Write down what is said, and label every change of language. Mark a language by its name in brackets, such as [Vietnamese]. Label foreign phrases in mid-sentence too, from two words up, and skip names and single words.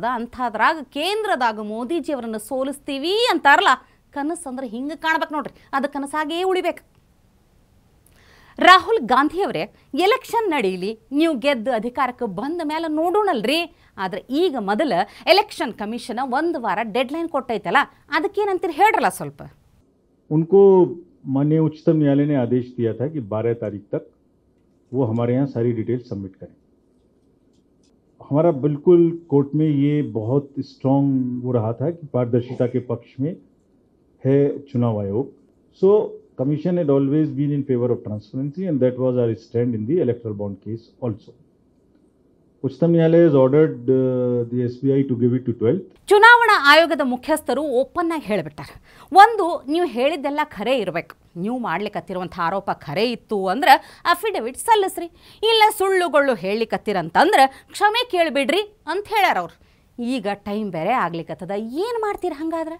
[Kannada] ಅಂಥದ್ರಾಗ ಕೇಂದ್ರದಾಗ ಮೋದಿಜಿಯವರನ್ನು ಸೋಲಿಸ್ತೀವಿ ಅಂತಾರಲ್ಲ, ಕನಸು ಅಂದ್ರೆ ಹಿಂಗೆ ಕಾಣ್ಬೇಕು ನೋಡ್ರಿ. ಅದು ಕನಸಾಗೇ ಉಳಿಬೇಕು. ರಾಹುಲ್ ಗಾಂಧಿಯವರೇ, ಎಲೆಕ್ಷನ್ ನಡೀಲಿ, ನೀವು ಗೆದ್ದು ಅಧಿಕಾರಕ್ಕೆ ಬಂದ ಮೇಲೆ ನೋಡೋಣಲ್ರಿ. ಆದರೆ ಈಗ ಮೊದಲ [English] election commission [Kannada] 1 ವಾರ ಡೆಡ್ಲೈನ್ ಕೊಟ್ಟೈತಲ್ಲ, ಅದಕ್ಕೇನಂತೀರಿ ಹೇಳ್ರಲ್ಲ ಸ್ವಲ್ಪ. [Hindi] उनको माननीय उच्चतम न्यायालय ने आदेश दिया था कि 12 तारीख तक वो हमारे यहाँ सारी [English] detail submit [Hindi] करें. हमारा बिल्कुल कोर्ट में ये बहुत स्ट्रॉन्ग वो रहा था कि पारदर्शिता के पक्ष में है चुनाव आयोग. [English] सो Commission had always been in favor of transparency, and that was our stand in the electoral bond case also. [Hindi] उच्चतम न्यायालय [English] has ordered the SBI to give it to 12th. [Kannada] ಚುನಾವಣಾ ಆಯೋಗದ ಮುಖ್ಯಸ್ಥರು ಓಪನ್ ಆಗಿ ಹೇಳಿಬಿಟ್ಟಾರೆ. ಒಂದು, ನೀವು ಹೇಳಿದ್ದೆಲ್ಲ ಖರೆ ಇರಬೇಕು. ನೀವು ಮಾಡ್ಲಿಕ್ಕತ್ತಿರುವಂಥ ಆರೋಪ ಖರೆ ಇತ್ತು ಅಂದ್ರೆ ಅಫಿಡವಿಟ್ ಸಲ್ಲಿಸ್ರಿ. ಇಲ್ಲ ಸುಳ್ಳುಗಳು ಹೇಳಲಿಕ್ಕತ್ತಿರಂತಂದ್ರೆ ಕ್ಷಮೆ ಕೇಳಿಬಿಡ್ರಿ ಅಂತ ಹೇಳ್ಯಾರ ಅವ್ರು. ಈಗ ಟೈಮ್ ಬೇರೆ ಆಗ್ಲಿಕ್ಕತ್ತದ, ಏನು ಮಾಡ್ತೀರಿ ಹಂಗಾದ್ರೆ?